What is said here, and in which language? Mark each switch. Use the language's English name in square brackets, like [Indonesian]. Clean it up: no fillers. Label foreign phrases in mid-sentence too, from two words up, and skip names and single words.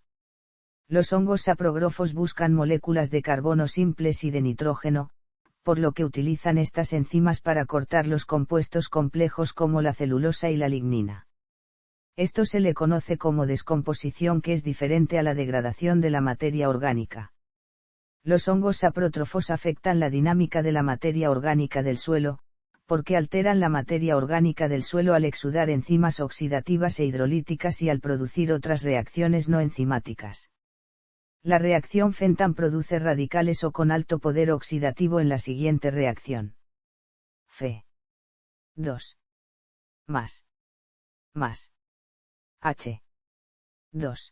[Spanish] Los hongos saprógrofos buscan moléculas de carbono simples y de nitrógeno, por lo que utilizan estas enzimas para cortar los compuestos complejos como la celulosa y la lignina. Esto se le conoce como descomposición, que es diferente a la degradación de la materia orgánica. Los hongos saprótrofos afectan la dinámica de la materia orgánica del suelo, porque alteran la materia orgánica del suelo al exudar enzimas oxidativas e hidrolíticas y al producir otras reacciones no enzimáticas. La reacción Fenton produce radicales O con alto poder oxidativo en la siguiente reacción. Fe. 2. Más. H. 2.